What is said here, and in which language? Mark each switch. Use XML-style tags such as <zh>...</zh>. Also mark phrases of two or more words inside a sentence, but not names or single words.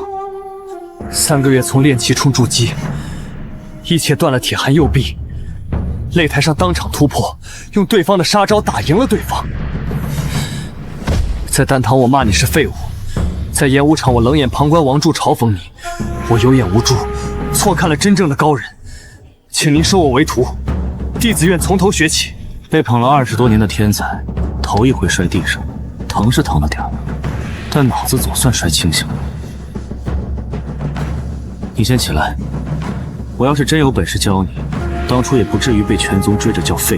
<zh>3 個月從練氣衝築基，一切斷了鐵寒右臂，擂台上當場突破，用對方的殺招打贏了對方。在丹堂我罵你是廢物，在演武場我冷眼旁觀王柱嘲諷你，我有眼無珠，錯看了真正的高人。請您收我為徒，弟子願從頭學起。被捧了20多年的天才，頭一回摔地上，疼是疼了點，但腦子總算摔清醒了。你先起來，我要是真有本事教你，當初也不至於被全宗追着叫廢物。</zh>